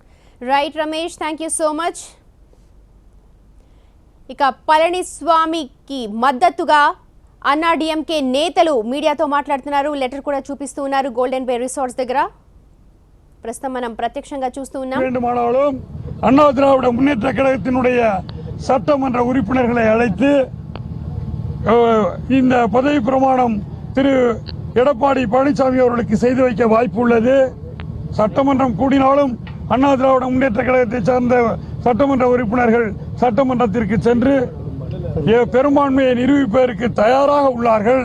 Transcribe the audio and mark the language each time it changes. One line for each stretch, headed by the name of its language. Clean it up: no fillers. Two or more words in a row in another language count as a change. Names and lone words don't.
Telugu: రైట్ రమేష్,
English: thank you so much.
Telugu: ఇక పళనిస్వామికి మద్దతుగా అన్నాడీఎంకే నేతలు మీడియాతో మాట్లాడుతున్నారు. లెటర్ కూడా చూపిస్తూ ఉన్నారు గోల్డెన్ బే రిసార్ట్స్ దగ్గర. ప్రస్తుతం మనం ప్రత్యక్షంగా చూస్తూ ఉన్నాం.
Tamil: அண்ணா திராவிட முன்னேற்ற கழகத்தினுடைய சட்டமன்ற உறுப்பினர்களை அழைத்து இந்த பதவி பிரமாணம் திரு எடப்பாடி பழனிசாமி அவர்களுக்கு செய்து வைக்க வாய்ப்பு உள்ளது. சட்டமன்றம் கூடினாலும் அண்ணா திராவிட முன்னேற்ற கழகத்தை சார்ந்த சட்டமன்ற உறுப்பினர்கள் சட்டமன்றத்திற்கு சென்று பெரும்பான்மையை நிரூபிப்பதற்கு தயாராக உள்ளார்கள்.